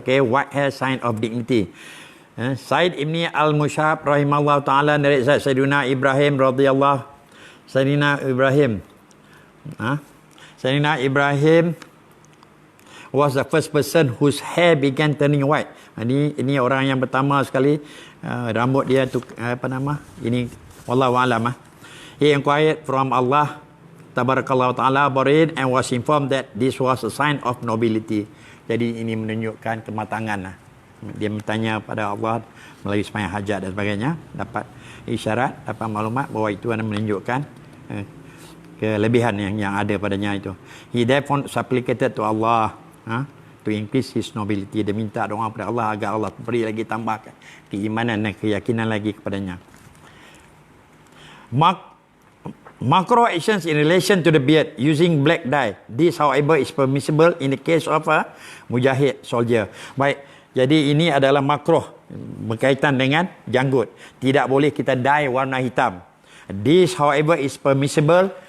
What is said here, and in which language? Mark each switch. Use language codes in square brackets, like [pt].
[en] Okay, white hair sign of dignity. Said Ibni Al-Mushab rahimahullah ta'ala narrate Sayyidina Ibrahim radhiyallahu Sayyidina Ibrahim was the first person whose hair began turning white. [ms] Ini orang yang pertama sekali rambut dia tu ini wallahu alam. [en] He inquired from Allah tabarakallahu ta'ala about it and was informed that this was a sign of nobility. [ms] Jadi ini menunjukkan kematangan. Dia bertanya pada Allah melalui sembahyang hajat dan sebagainya, dapat isyarat, dapat maklumat bahawa itu menunjukkan kelebihan yang ada padanya itu. [en] He therefore supplicated to Allah to increase his nobility. [ms] Dia minta doa kepada Allah agar Allah beri lagi tambahkan keimanan dan keyakinan lagi kepadanya. [en] Macro actions in relation to the beard using black dye. This however is permissible in the case of a mujahid soldier. [ms] Baik, jadi ini adalah makruh berkaitan dengan janggut. Tidak boleh kita dye warna hitam. [en] This however is permissible.